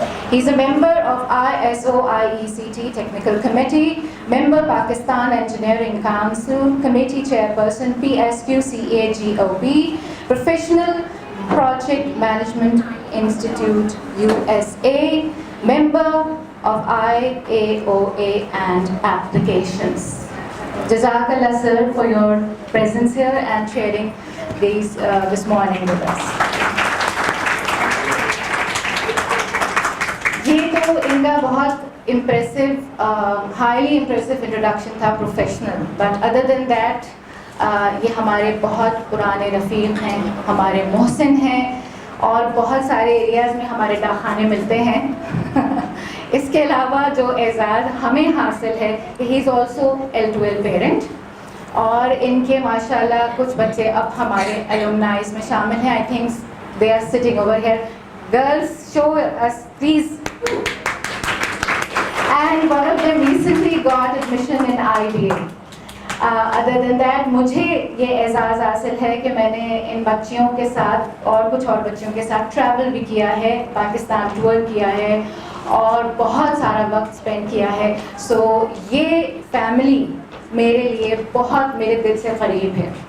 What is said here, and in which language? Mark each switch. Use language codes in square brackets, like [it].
[en] He's a member of ISO IECT Technical Committee, member Pakistan Engineering Council, Committee Chairperson PSQCAGOB, Professional Project Management Institute USA, member of IAOA and Applications. Jazakallah sir for your presence here and sharing this morning with us. [ur] یہ تو ان کا بہت impressive highly impressive introduction تھا professional, [en] but other than that [ur] یہ ہمارے بہت پرانے رفیق ہیں، ہمارے محسن ہیں اور بہت سارے ایریاز میں ہمارے ڈاکخانے ملتے ہیں۔ اس کے علاوہ جو اعزاز ہمیں حاصل ہے کہ [en] he is also L2L parent, [ur] اور ان کے ماشاء اللہ کچھ بچے اب ہمارے الومنائز میں شامل ہیں۔ [en] I think they are sitting over here. Girls, show us please. And one of them recently got admission in IBA. Other than that, [ur] مجھے یہ اعزاز حاصل ہے کہ میں نے ان بچیوں کے ساتھ اور کچھ اور بچیوں کے ساتھ ٹریول بھی کیا ہے، پاکستان ٹور کیا ہے اور بہت سارا وقت اسپینڈ کیا ہے. سو یہ فیملی میرے لیے بہت میرے دل سے قریب ہے.